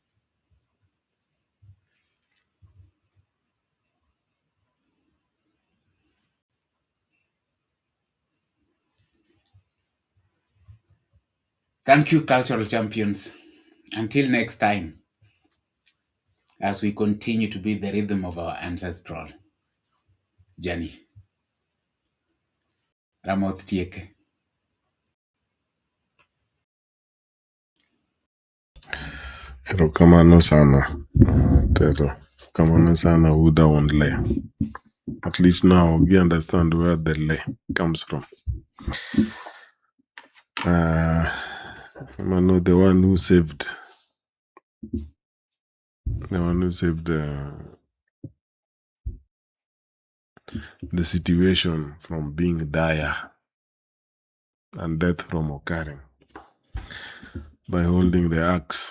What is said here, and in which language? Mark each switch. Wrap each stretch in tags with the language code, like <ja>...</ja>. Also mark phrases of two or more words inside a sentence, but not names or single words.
<en>Thank you, cultural champions. Until next time, as we continue to be the rhythm of our ancestral journey. Ramoth Tieke.</en> <luo>Erokamano sana. Erokamano sana Ouda Onle.</luo> <en>At least now we understand where the le comes from. Mano, the one who saved the situation from being dire and death from occurring by holding the axe.</en>